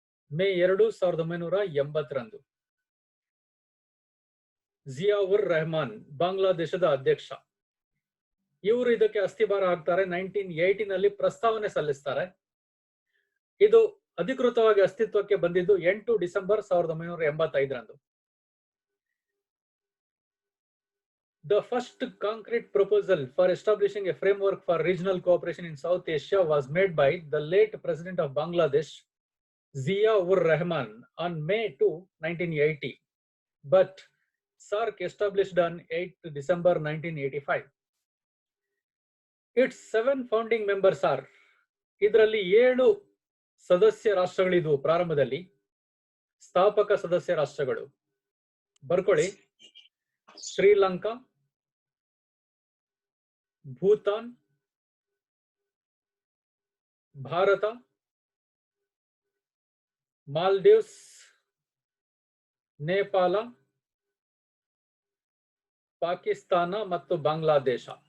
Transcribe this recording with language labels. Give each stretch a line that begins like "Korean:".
Kannada: ಮೇ 2, 1980ರಂದು ಜಿಯಾ-ಉರ್ ರೆಹಮಾನ್ ಬಾಂಗ್ಲಾದೇಶದ ಅಧ್ಯಕ್ಷ, ಇವರು ಇದಕ್ಕೆ ಅಸ್ಥಿಭಾರ ಹಾಕ್ತಾರೆ. 1980ನಲ್ಲಿ ಪ್ರಸ್ತಾವನೆ ಸಲ್ಲಿಸ್ತಾರೆ. ಇದು ಅಧಿಕೃತವಾಗಿ ಅಸ್ತಿತ್ವಕ್ಕೆ ಬಂದಿದ್ದು 8 December 1985ರಂದು.
English: The first concrete proposal for establishing a framework for regional cooperation in South Asia was made by the late President of Bangladesh, Zia-ur Rahman, on May 2, 1980. But SAARC established on 8 December 1985. Its 7 founding members are,
Kannada: ಇದರಲ್ಲಿ 7 ಸದಸ್ಯ ರಾಷ್ಟ್ರಗಳಿದ್ವು ಪ್ರಾರಂಭದಲ್ಲಿ, ಸ್ಥಾಪಕ ಸದಸ್ಯ ರಾಷ್ಟ್ರಗಳು. ಬರ್ಕೊಳ್ಳಿ: ಶ್ರೀಲಂಕಾ, ಭೂತಾನ್, ಭಾರತ, ಮಾಲ್ಡೀವ್ಸ್, ನೇಪಾಳ, ಪಾಕಿಸ್ತಾನ ಮತ್ತು ಬಾಂಗ್ಲಾದೇಶ.